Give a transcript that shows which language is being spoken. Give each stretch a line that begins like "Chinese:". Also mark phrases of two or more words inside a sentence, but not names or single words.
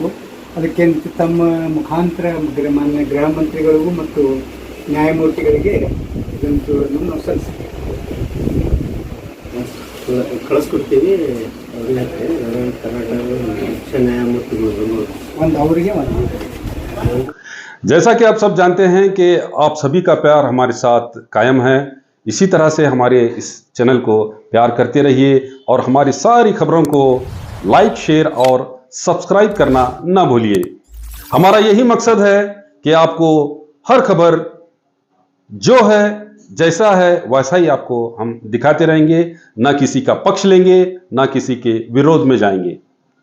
Kannada: ಅದಕ್ಕೆ ತಮ್ಮ ಮುಖಾಂತರ ಮಾನ್ಯ ಗೃಹ ಮಂತ್ರಿಗಳಿಗೂ ಮತ್ತು ನ್ಯಾಯಮೂರ್ತಿಗಳಿಗೆ ಇದನ್ನು ನಾವು ಸಲ್ಲಿಸ್ತೀವಿ, ಕಳಿಸ್ಕೊಡ್ತೀವಿ. ನ್ಯಾಯಮೂರ್ತಿಗಳು ಒಂದು ಅವರಿಗೆ ಒಂದು.
Hindi: जैसा कि आप सब जानते हैं कि आप सभी का प्यार हमारे साथ कायम है, इसी तरह से हमारे इस चैनल को प्यार करते रहिए और हमारी सारी खबरों को
English: like, share
Hindi: और सब्सक्राइब करना ना भूलिए। हमारा यही मकसद है कि आपको हर खबर जो है जैसा है वैसा ही आपको हम दिखाते रहेंगे, ना किसी का पक्ष लेंगे, ना किसी के विरोध में जाएंगे।